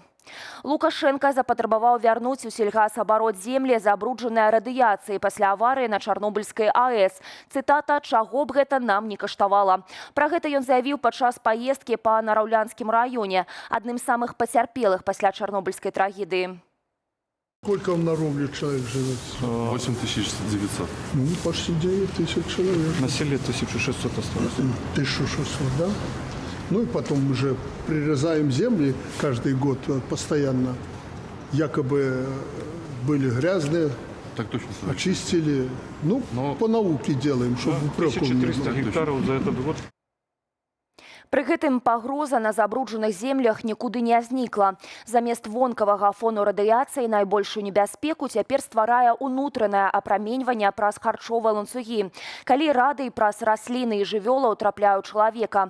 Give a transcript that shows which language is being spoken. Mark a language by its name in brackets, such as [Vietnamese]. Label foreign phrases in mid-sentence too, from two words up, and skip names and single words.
[Belarusian] Лукашенко запатрабаваў вярнуць у сельгасабарот землі, забруджаныя радыяцыяй пасля аварыі на Чарнобыльскай АЭС. Цытата: «Чаго б гэта нам не каштавала». Пра гэта ён заявіў падчас паездкі па Нараўлянскім раёне, адным з самых пацярпелых пасля Чарнобыльскай трагедыі. [Russian] Сколько в Наровле человек живет? 8900. Ну, почти 9 тысяч человек. На селе 1600 осталось. 1600, да? Ну и потом уже прирезаем земли каждый год постоянно. Якобы были грязные, Так точно. очистили. Ну, Но по науке делаем, чтобы упреков не 1300 было. гектаров за этот год. [Belarusian] Пры гэтым пагроза на забруджаных землях нікуды не знікла. Замест вонкавага фону радыяцыі найбольшую небяспеку цяпер стварае ўнутранае апраменьванне праз харчовыя ланцугі, калі радый праз расліны і жывёлаў трапляюць чалавека.